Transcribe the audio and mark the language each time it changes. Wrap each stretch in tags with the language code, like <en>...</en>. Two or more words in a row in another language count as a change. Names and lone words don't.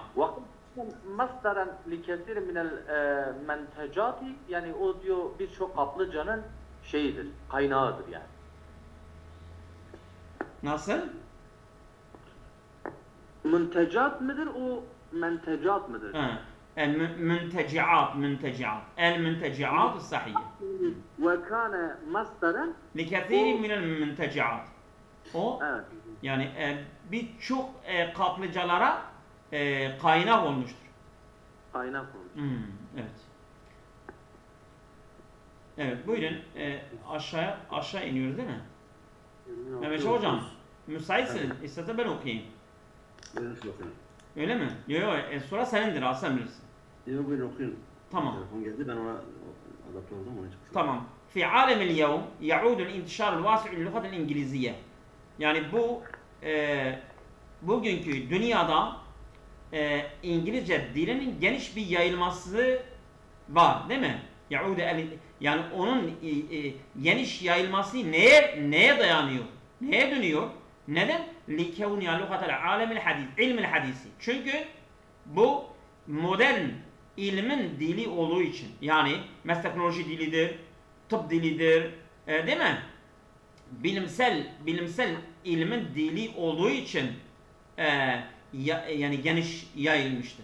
<ar>مصدرا لكثير من المنتجعات</ar> <tr>yani o diyor birçok kaplıcanın şeyidir, kaynağıdır yani. Nasıl? Müntecat mıdır o mentecat mıdır?</tr> <ar>المنتجعات المنتجعات الصحية وكان مصدرا لكثير من المنتجعات</ar> <tr>o yani birçok kaplıcalara kaynak olmuştur. Kaynak olmuş. Evet. Evet buyurun aşağı iniyoruz değil mi? Mehmet hocam, müsaitsin. İstersen ben okuyayım. Buyurun siz okuyun. Öyle mi? Yok yok. Sonra senindir. Al sen bilirsin. Yok buyurun okuyun. Tamam. Telefon geldi ben ona adapte oldum onun için. Tamam.</tr> <ar>في عالم اليوم يعود الانتشار الواسع للغة الإنجليزية.</ar> <tr>Yani bu bugünkü dünyada İngilizce dilinin geniş bir yayılması var, değil mi? Yani onun geniş yayılması neye dayanıyor? Neye dönüyor? Neden?</tr> <ar>لِكَوْنِيَا لُغَةَ الْعَالَمِ الْحَدِيثِ علم حديث.</ar> <tr>Çünkü bu modern ilmin dili olduğu için. Yani teknoloji dilidir, tıp dilidir, değil mi? Bilimsel ilmin dili olduğu için yani geniş yayılmıştır.</tr>